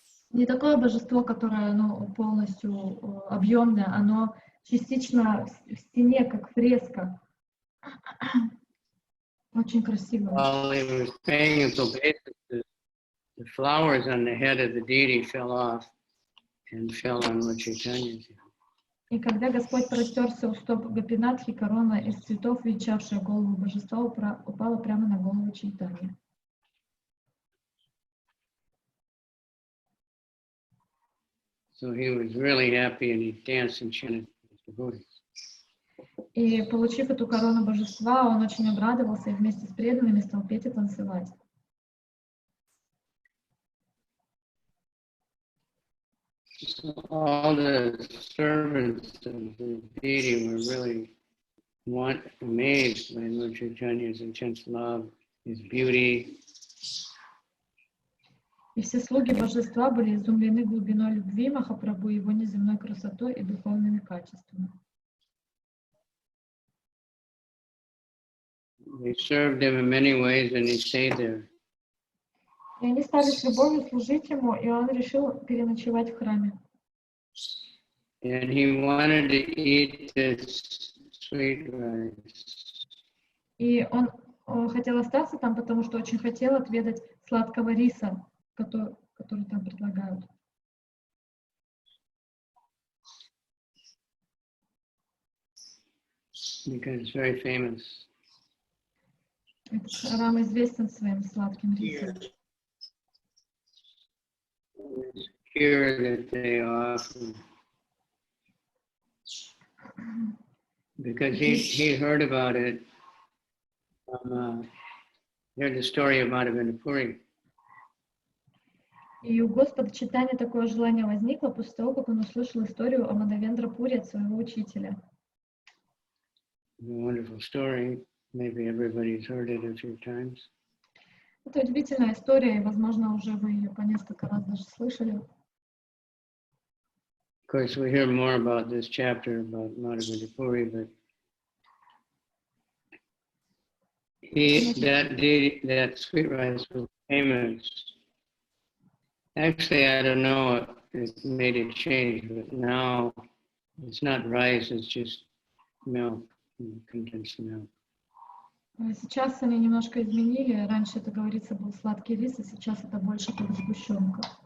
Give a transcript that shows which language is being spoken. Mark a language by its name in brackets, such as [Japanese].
[Russian] Не такое божество, которое полностью объемное, оно частично в стене, как фреска. Очень красиво. [English] While he was paying his obeisance, the flowers on the head of the deity fell off and fell on Lord Chaitanya's head. [Russian] И когда Господь простерся у стоп Гопинатхи, корона из цветов, венчавшая голову божества, упала прямо на голову Чайтаньи. [English] So he was really happy and he danced and chanted his devotees. [Russian] И, получив эту корону божества, он очень обрадовался и вместе с преданными стал петь и танцевать. [English] So all the servants of the deity were really amazed by Lord Chaitanya's intense love, his beauty. [Russian] И все слуги божества были изумлены глубиной любви Махапрабху, его неземной красотой и духовными качествами. [English] They served him in many ways and he stayed there. [Russian] И они стали с любовью служить ему, и он решил переночевать в храме. [English] And he wanted to eat this sweet rice. [Russian] И он хотел остаться там, потому что очень хотел отведать сладкого риса, который там предлагают. [English] Because it's very famous. [Russian] Этот храм известен своим сладким рисом. [English] Here that they offer. Because he heard about it. Heard the story of Mādhavendra Puri. [Russian] И у Господа Чайтаньи такое желание возникло после того, как он услышал историю о Мадхавендра Пури от своего учителя. [English] A wonderful story. Maybe everybody's heard it a few times. [Russian] Это удивительная история, и, возможно, уже вы ее по несколько раз даже слышали. [English] Of course, we hear more about this chapter about Mādhavendra Puri, but that sweet rice was famous. Actually, I don't know if it made a change, but now it's not rice, it's just milk, condensed milk. [Russian] Сейчас они немножко изменили. Раньше, это говорится, был сладкий рис, а сейчас это больше как сгущенка.